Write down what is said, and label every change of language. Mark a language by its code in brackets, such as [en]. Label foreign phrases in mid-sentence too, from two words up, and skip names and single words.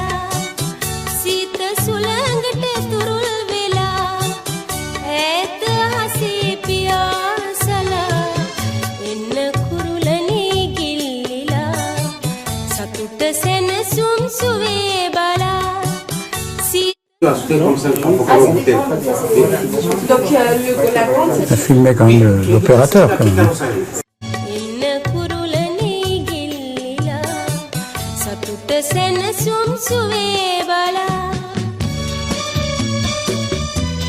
[si] සීත සුළඟට තුරුල් වෙලා ඈත හසේ පියාසලා එන්න කුරුලනේ ගිල්ලිලා සතුට සෙනසුම් සුවේ බලා [fr] Donc, la grande, Ça filmait quand même l'opérateur, quand même. [si] එන්න කුරුලනේ ගිල්ලිලා සතුට සෙනසුම් සුවේ බලා